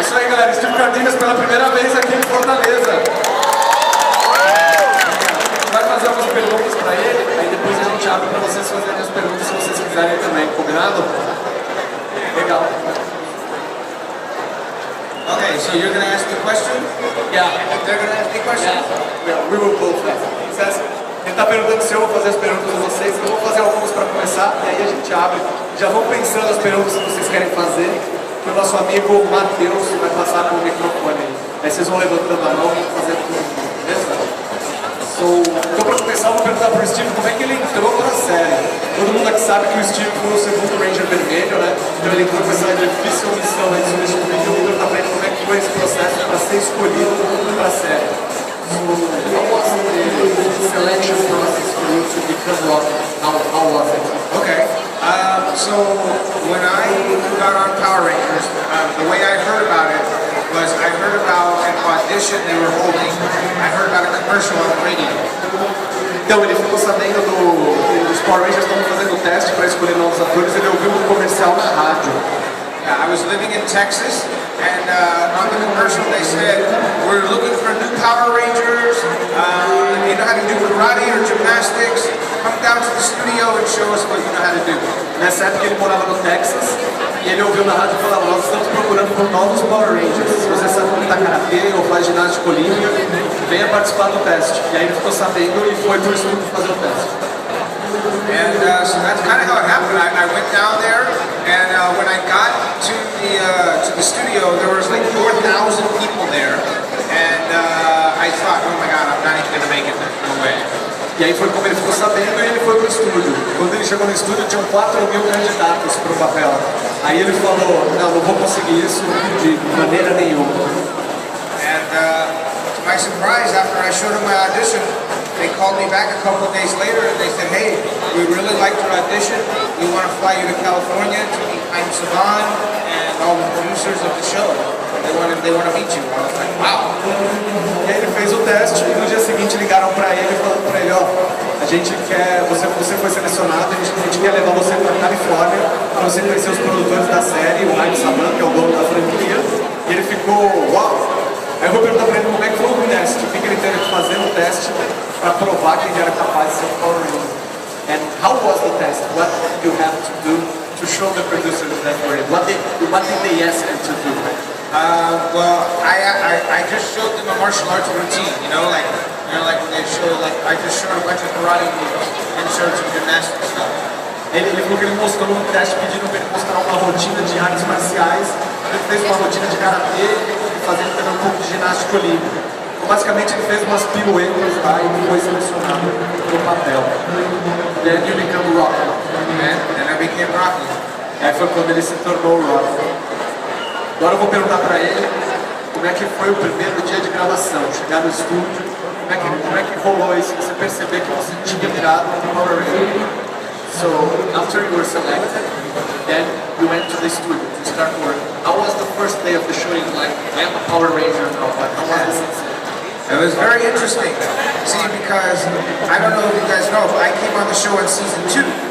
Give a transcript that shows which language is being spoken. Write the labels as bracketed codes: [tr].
[pt] galera, Steve Cardenas pela primeira vez aqui em Fortaleza. Vai fazer algumas perguntas para ele, aí depois a gente abre para vocês fazerem as perguntas se vocês quiserem também, combinado? Legal. [en] Okay, so you're going to ask the question? Yeah. They're going to ask the question? Yeah. We will both ask. [pt] Ele está perguntando se eu vou fazer as perguntas a vocês, eu vou fazer algumas para começar, e aí a gente abre. Já vão pensando as perguntas que vocês querem fazer, que o nosso amigo Matheus vai passar com o microfone aí. Aí vocês vão levantando a mão e fazendo tudo, beleza? Então para começar, eu vou perguntar para o Steve como é que ele entrou para a série. Todo mundo aqui sabe que o Steve foi o segundo Ranger vermelho, né? Então ele entrou com essa difícil missão de substituir. Eu vou perguntar para ele como é que foi esse processo para ser escolhido para a série. [en] How was the selection process for you to become Rock? How was it? Okay. So when I got on Power Rangers, the way I heard about it was I heard about an audition they were holding. I heard about a commercial on the radio. [pt] Então ele ficou sabendo dos Power Rangers estavam fazendo o teste para escolher novos atores. Ele ouviu um comercial na rádio. [en] I was living in Texas, and on the commercial they said, we're looking for new Power Rangers. If you know how to do karate or gymnastics, come down to the studio and show us what you know how to do. [pt] Nessa época ele morava no Texas e ele ouviu na rádio falar, nós estamos procurando por novos Power Rangers. Se você sabe lutar karatê ou faz ginástica olímpica, venha participar do teste. E aí ele ficou sabendo e foi pro estúdio fazer o teste. [en] And so that's kind of how it happened. I went down there, and when I got to the studio, there was like 4,000 people there, and I thought, oh my God, I'm not even going to make it there. No way. [pt] E aí foi como ele ficou sabendo e ele foi pro estúdio. Quando ele chegou no estúdio, tinham 4.000 candidatos pro papel. Aí ele falou, não vou conseguir isso de maneira nenhuma. [en] And to my surprise, after I showed him my audition, they called me back a couple of days later and they said, hey, we really liked your audition. We want to fly you to California to meet Jaime Saban and all the producers of the show. They want to meet you. I was like, wow. [pt] E aí ele fez o teste e no dia seguinte ligaram para ele falando para ele, ó, a gente quer, você foi selecionado, a gente quer levar você para Califórnia para você conhecer os produtores da série, o Jaime Saban, que é o dono da franquia. E ele ficou, uau. Aí eu vou perguntar para ele como é que foi o teste, o que ele teve que fazer no teste para provar que ele era capaz de ser um Power Ranger. [en] And how was the test? What did you have to do to show the producers that were in? What did they ask you to do? Well, I just showed them a martial arts routine, like when they show, I just showed a bunch of karate moves and showed some gymnastics stuff. [pt] Ele falou que ele mostrou um teste pedindo para ele mostrar uma rotina de artes marciais. Ele fez uma rotina de karatê e fazendo também um pouco de ginástica olímpica. Basicamente ele fez umas piruetas lá e foi selecionado no papel. [en] Then you become Rock. And I became Rocky. [pt] Aí foi quando ele se tornou Rock. Agora eu vou perguntar para ele como é que foi o primeiro dia de gravação, chegar no estúdio, como é que rolou isso, você perceber que você tinha virado um Power Ranger. [en] So, after you were selected, then you went to the studio to start work. How was the first day of the show? Like, I am a Power Ranger now, but how was this? It was very interesting. See, because I don't know if you guys know, but I came on the show in season 2.